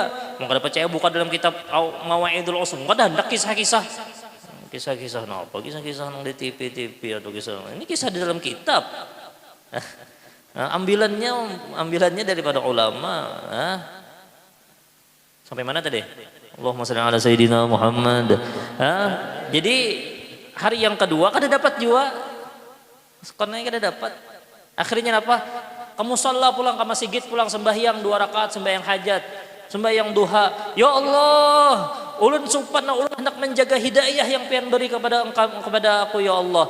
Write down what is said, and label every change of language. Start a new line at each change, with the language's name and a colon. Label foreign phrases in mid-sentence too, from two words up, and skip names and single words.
Banjar: Mau kada percaya buka dalam kitab Mawaidul Usum, kada hendak kisah-kisah. Kisah-kisah napa? Kisah-kisah nang di TV atau kisah. Ini kisah di dalam kitab. Ambilannya daripada ulama. Sampai mana tadi?
Arabic: اللهم صل على سيدنا محمد.
Banjar: Jadi hari yang kedua kada dapat juga. Sekarang kada dapat. Akhirnya apa? Kamu musalla pulang ke masjid pulang sembahyang 2 rakaat sembahyang hajat, sembahyang duha. Ya Allah, ulun sumpah ulun hendak menjaga hidayah yang pian beri kepada aku ya Allah.